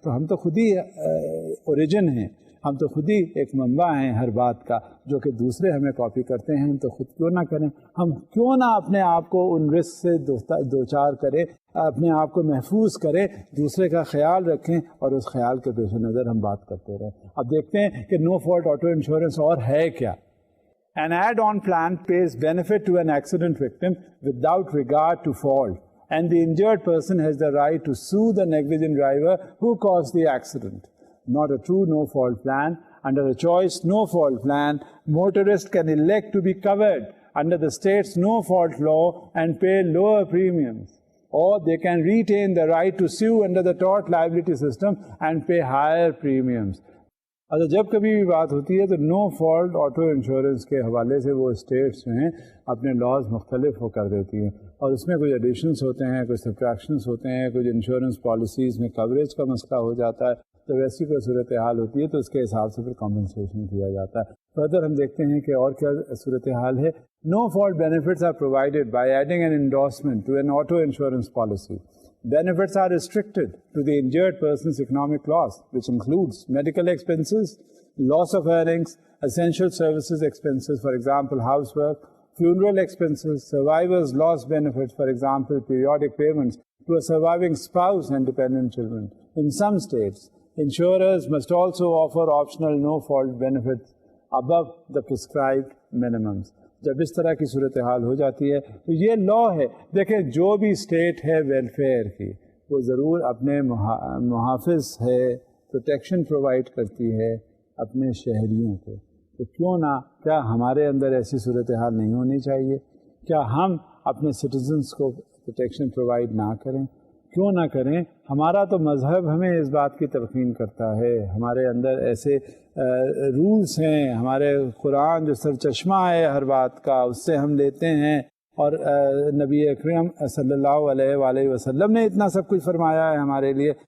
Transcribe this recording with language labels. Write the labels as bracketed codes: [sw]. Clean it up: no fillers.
[ur] تو ہم تو خود ہی اوریجن ہیں، ہم تو خود ہی ایک منبع ہیں ہر بات کا، جو کہ دوسرے ہمیں کاپی کرتے ہیں. ہم تو خود کیوں نہ کریں؟ ہم کیوں نہ اپنے آپ کو ان رسک سے دوچار کریں، اپنے آپ کو محفوظ کریں، دوسرے کا خیال رکھیں اور اس خیال کے پیش نظر ہم بات کرتے رہیں. اب دیکھتے ہیں کہ نو فالٹ آٹو انشورنس اور ہے کیا. [en] An add-on plan pays benefit to an accident victim without regard to fault, and the injured person has the right to sue the negligent driver who caused the accident. Not a true no-fault plan. Under a choice no-fault plan, motorists can elect to be covered under the state's no-fault law and pay lower premiums, or they can retain the right to sue under the tort liability system and pay higher premiums. [ur] اچھا، جب کبھی بھی بات ہوتی ہے تو no fault auto insurance کے حوالے سے وہ اسٹیٹس جو ہیں اپنے لاز مختلف کر دیتی ہیں، اور اس میں کچھ ایڈیشنس ہوتے ہیں، کچھ سبٹریکشنس ہوتے ہیں، کچھ انشورنس پالیسیز میں کوریج کا مسئلہ ہو جاتا ہے. تو ویسی کوئی صورتحال ہوتی ہے تو اس کے حساب سے پھر کمپنسیشن کیا جاتا ہے. فردر ہم دیکھتے ہیں کہ اور کیا صورتحال ہے. [en] No fault benefits are provided by adding an endorsement to an auto insurance policy. Benefits are restricted to the injured person's economic loss, which includes medical expenses, loss of earnings, essential services expenses, for example, housework, funeral expenses, survivor's loss benefits, for example, periodic payments to a surviving spouse and dependent children. In some states, insurers must also offer optional no-fault benefits above the prescribed minimums. [ur] جب اس طرح کی صورتحال ہو جاتی ہے تو یہ لا ہے. دیکھیں، جو بھی اسٹیٹ ہے ویلفیئر کی، وہ ضرور اپنے محافظ ہے، پروٹیکشن پرووائڈ کرتی ہے اپنے شہریوں کو. تو کیوں نہ، کیا ہمارے اندر ایسی صورتحال نہیں ہونی چاہیے؟ کیا ہم اپنے سٹیزنس کو پروٹیکشن پرووائڈ نہ کریں؟ کیوں نہ کریں؟ ہمارا تو مذہب ہمیں اس بات کی تلقین کرتا ہے، ہمارے اندر ایسے رولز ہیں، ہمارے قرآن جو سرچشمہ ہے ہر بات کا، اس سے ہم لیتے ہیں، اور نبی اکرم صلی اللہ علیہ وآلہ وسلم نے اتنا سب کچھ فرمایا ہے ہمارے لیے.